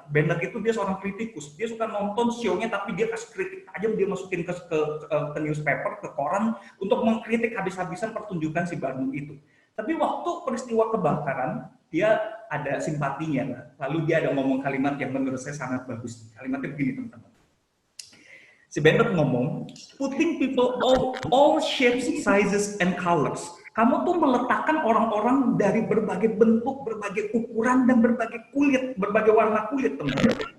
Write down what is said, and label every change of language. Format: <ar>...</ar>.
<id>Bennett itu dia seorang kritikus. Dia suka nonton show-nya tapi dia kasih kritik tajam, dia masukin ke newspaper, ke koran untuk mengkritik habis-habisan pertunjukan si Barnum itu. Tapi waktu peristiwa kebakaran, dia ada simpatinya. Lalu dia ada ngomong kalimat yang menurut saya sangat bagus. Kalimatnya begini, teman-teman. Si Bennett ngomong,</id> <en>"Putting people all shapes, sizes, and colors."</en> <id>Kamu tuh meletakkan orang-orang dari berbagai bentuk, berbagai ukuran, dan berbagai kulit, berbagai warna kulit, teman-teman.</id>